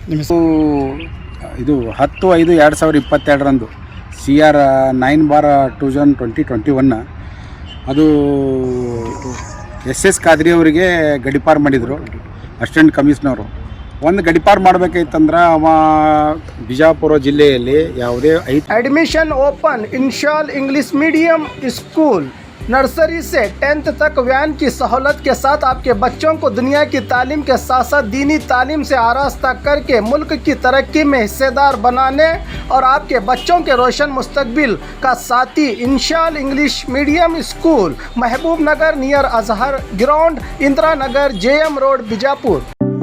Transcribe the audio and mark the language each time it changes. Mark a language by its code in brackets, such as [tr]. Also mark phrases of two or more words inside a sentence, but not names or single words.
[kn] ಇದು 10/5/2022 CR 9/2021 ಅದು SS ಕಾದ್ರಿ ಅವರಿಗೆ ಗಡಿಪಾರು ಮಾಡಿದರು [en] Assistant Commissioner. [kn] ಒಂದು ಗಡಿಪಾರು ಮಾಡಬೇಕೈತಂದ್ರೆ ಅವ ಬಿಜಾಪುರ ಜಿಲ್ಲೆಯಲ್ಲಿ ಯಾವುದೇ [en] Admission open [ur] انشال انگلش میڈیم اسکول نرسری سے 10th تک وین کی سہولت کے ساتھ آپ کے بچوں کو دنیا کی تعلیم کے ساتھ ساتھ دینی تعلیم سے آراستہ کرکے ملک کی ترقی میں حصہ دار بنانے اور آپ کے بچوں کے روشن مستقبل کا ساتھی انشال انگلش میڈیم اسکول محبوب نگر نیئر اظہر گراؤنڈ اندرا نگر JM روڈ بیجاپور.